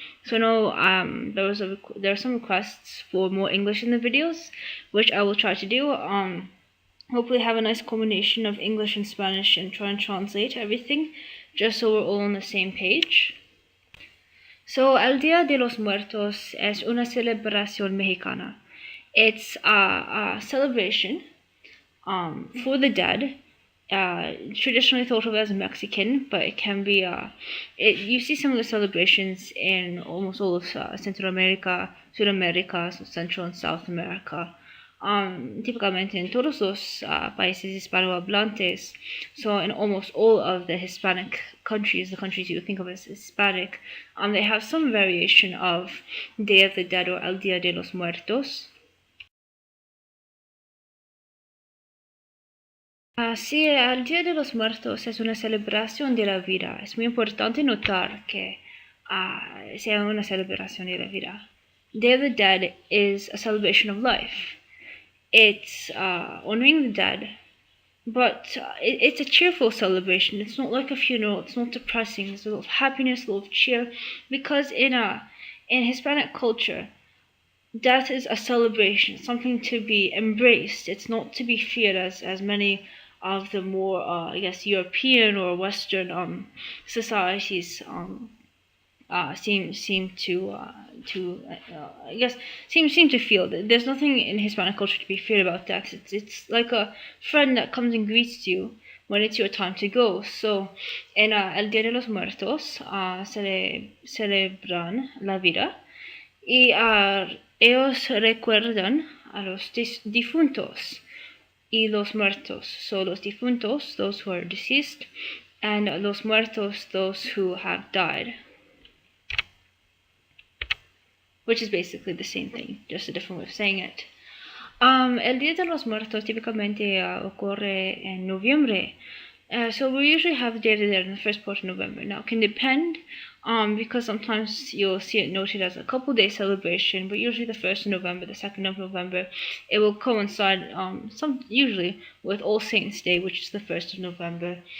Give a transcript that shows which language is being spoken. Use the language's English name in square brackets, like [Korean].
[English] So I know there are some requests for more English in the videos, which I will try to do. Hopefully have a nice combination of English and Spanish and try and translate everything, just so we're all on the same page. [Spanish] So, El Día de los Muertos es una celebración mexicana. [English] It's a celebration for the dead, traditionally thought of as Mexican, but it can be, you see some of the celebrations in almost all of Central America, Sudamérica, Central and South America. [Spanish] Típicamente en todos los países hispanohablantes, [English] so in almost all of the Hispanic countries, the countries you would think of as Hispanic, they have some variation of Day of the Dead or El Día de los Muertos. [Spanish] Sí, el Día de los Muertos es una celebración de la vida. Es muy importante notar que sea una celebración de la vida. [English] Day of the Dead is a celebration of life. It's honoring the dead, but it's a cheerful celebration. It's not like a funeral. It's not depressing. There's a lot of happiness, a lot of cheer, because in Hispanic culture, death is a celebration, something to be embraced. It's not to be feared as many of the more European or Western societies seem to feel that there's nothing in Hispanic culture to be feared about death. It's like a friend that comes and greets you when it's your time to go. [Spanish] So, en el Día de los Muertos celebran la vida y ellos recuerdan a los difuntos y los muertos. [English] So [Spanish] los difuntos, [English] those who are deceased, and [Spanish] los muertos, [English] those who have died. Which is basically the same thing, just a different way of saying it. [Spanish] El Día de los Muertos typically ocurre en noviembre. [English] So we usually have the Day of the Dead in the first part of November. Now, it can depend, because sometimes you'll see it noted as a couple-day celebration, but usually the 1st of November, the 2nd of November, it will coincide usually with All Saints' Day, which is the 1st of November.